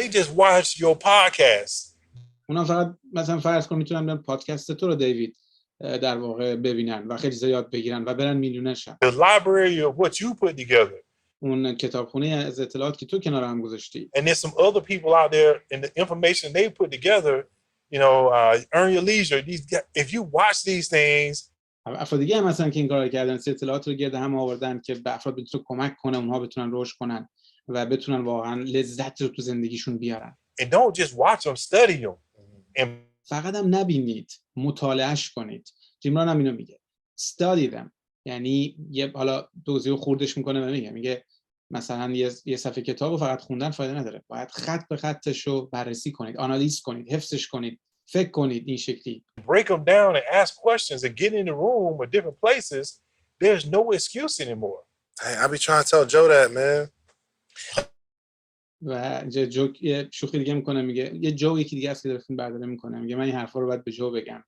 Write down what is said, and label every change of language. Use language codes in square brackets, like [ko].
[en] they just watch your podcast. [fa] اونا فقط مثلا فرض کن میتونن برن پادکست تو رو دیوید در واقع ببینن و خیلی چیزا یاد بگیرن و برن میلیونر شن. [en] The library of what you put together. [fa] اون کتابخونه از اطلاعات که تو کنار هم گذاشتی. [en] And there's some other people out there and the information they put together, you know, earn your leisure. If you watch these things, [fa] افراد دیگه هم مثلا که این کارو کردن، اطلاعات رو گرد هم آوردن که به افراد بتونه کمک کنه اونها بتونن رشد کنن و بتونن واقعا لذت رو تو زندگیشون بیارن. [en] and don't just watch them, study them. And [fa] فقط هم نبینید، مطالعهش کنید. جیم ران هم اینو میگه. [en] study them. [fa] یعنی حالا توضیح خوردش میکنه و میگه مثلا یه صفحه کتابو فقط خوندن فایده نداره. باید خط به خطش رو بررسی کنید، آنالیز کنید، حفظش کنید، فکر کنید این شکلی. [en] break them down and ask questions and get in the room or different places. There's no excuse anymore. Hey, I be trying to tell Joe that, man. [fa] و یه شوخی دیگه میکنه، میگه یه جو یکی دیگه هست که داره فیلم برداری میکنه، میگه من این حرفا رو باید به جو بگم.